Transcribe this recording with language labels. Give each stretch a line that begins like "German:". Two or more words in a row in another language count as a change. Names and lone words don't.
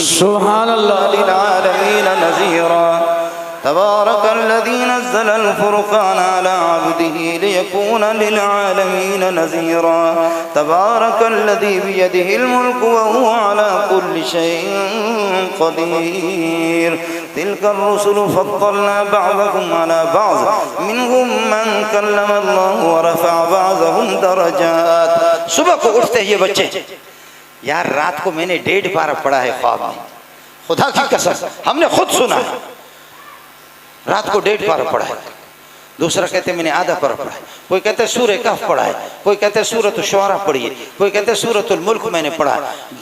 Arabic: سبحان الله للعالمين نذيرا تبارك الذي نزل الفرقان على عبده ليكون للعالمين نذيرا تبارك الذي بيده الملك وهو على كل شيء قدير تلك الرسل فضلنا بعضهم على بعض منهم من كلم الله ورفع بعضهم درجات.
Hindi: सुबह को उठते ये बच्चे, यार रात को मैंने 1.5 पारा पढ़ा है ख्वाब में, खुदा की कसम हमने खुद सुना है, रात को 1.5 पारा पढ़ा है। दूसरा कहते मैंने आधा पारा पढ़ा है, कोई कहते सूरह कहफ पढ़ा है, कोई कहते सूरत शुआरा पढ़ी है, कोई कहते सूरतुल मुल्क मैंने पढ़ा है।